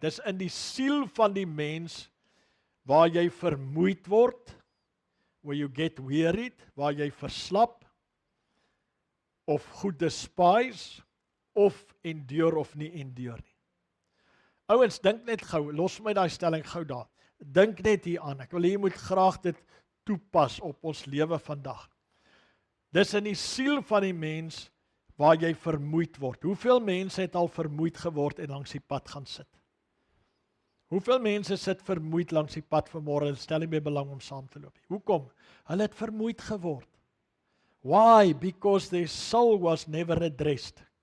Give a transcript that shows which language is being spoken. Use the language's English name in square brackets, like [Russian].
[Afrikaans] Dis in die siel van die mens waar jy vermoeid word, [English] where you get wearied, [Afrikaans] waar jy verslap, of goed despise, of endure of nie endure nie. Ouens, dink net gou, los my daai stelling gou daar. Dink net hier aan. Ek wil hê jy moet graag dit toepas op ons lewe vandag. Dis in die siel van die mens waar jy vermoeid word. Hoeveel mense het al vermoeid geword en langs die pad gaan sit? Hoeveel mense sit vermoeid langs die pad vanmôre en stel nie meer belang om saam te loop nie? Hoekom? Hulle het vermoeid geword. [English] Why? Because their soul was never addressed.